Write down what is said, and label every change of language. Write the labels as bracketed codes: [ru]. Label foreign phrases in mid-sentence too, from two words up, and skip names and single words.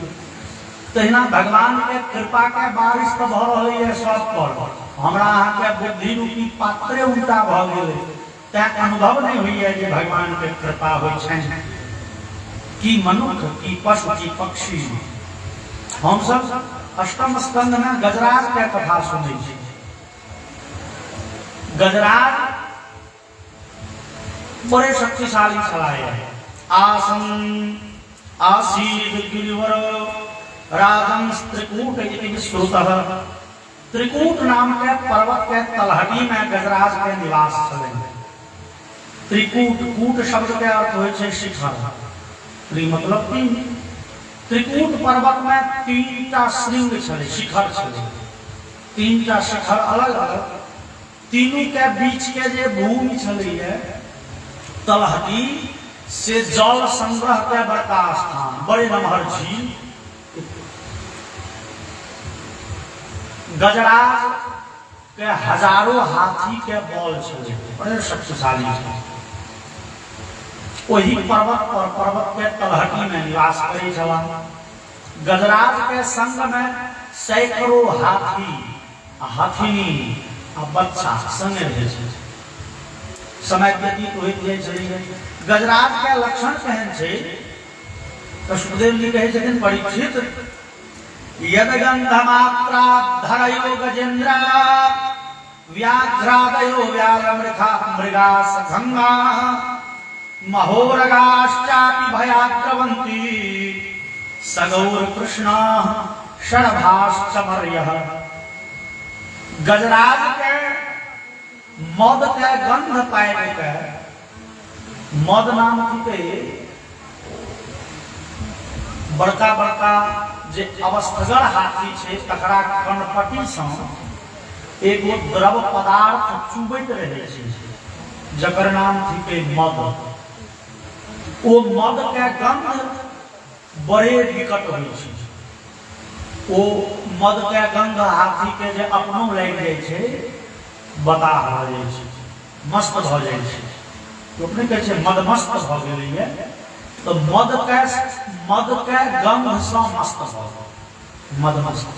[mai] तहिना भगवान के कृपा के बारिश तो भ रहलै है सब पर, हमरा अहाँ के बुद्धि रूपी पात्रे उल्टा भ गेलै, तैं अनुभव नहीं होइए जे भगवान के कृपा होइ छनि। की मनुष्य, की पशु, की पक्षी। हम सब अष्टम स्कंद में गजराज के कथा सुनै छी। गजराज बड़े शक्तिशाली छलाए। [sa] आसन आसीद गिरिवर राजन त्रिकूट इति श्रुतः। [mai] त्रिकूट नाम के पर्वत के तलहटी में गजराज के निवास छलै। त्रिकूट, कूट शब्द के अर्थ होइ छै शिखर, त्रि मतलब 3। त्रिकूट पर्वत में 3टा श्रृंग छलै, शिखर छलै, 3टा शिखर अलग अलग। तीनों के बीच के जे भूमि छलै है तलहटी, से जल संग्रह के बड़का स्थान, बड़े नमहर झील। गजराज के हजारों हाथी के बल छलै, बड़े शक्तिशाली छलै। वही पर्वत पर, पर्वत के तलहटी में निवास करै छला। गजराज के संग में सैकड़ों हाथी, हाथिनी आ बच्चा संगे रहै छै। समय व्यतीत होइत जाइ छै। गजराज के लक्षण केहन छै तो सुखदेव जी कहै छथिन, [sa] परीक्षित यद गंधमात्रा धरयो गजेन्द्र व्याघ्रादयो व्यालमृखा मृगा सखंगा महोरगाश्चापि भयाद्रवन्ति सगौर कृष्ण षडभाश्चमर्यः। [mai] गजराज के मद के गंध पाबि के, मद नाम थिके बड़का बड़का जे अवस्थगर हाथी छै तकरा कनपटी सँ एगो द्रव पदार्थ चुबैत रहै छै, जकर नाम थिके मद। ओ मद के गंध बड़े विकट होइ छै। ओ मद के गंध हाथी के जे अपनो लागि जाइ छै, बता भ जाइ छै, मस्त भ जाइ छै। तो अपने कहै छै मदमस्त भ गेलैये, तो मद के गंध सँ मस्त भ गेल, मदमस्त।